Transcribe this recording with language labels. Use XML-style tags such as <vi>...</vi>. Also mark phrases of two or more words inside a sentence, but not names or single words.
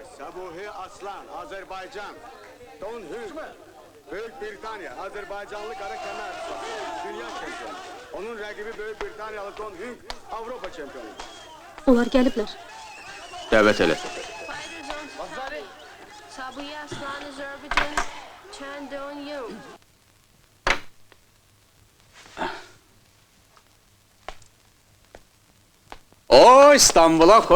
<tr>Sabuhi Aslan, Azerbaycan. Don Hüng, Büyük Britanya, Azerbaycanlı kara kemer. Dünya şampiyonu. Onun rakibi Büyük Britanyalı Don Hüng, Avrupa şampiyonu.</tr> <az>Onlar gəliblər. Dəvət elə. Sabuhi Aslan, Azerbaycan, Chan Dong-Yung. O İstanbul'a xoş</az>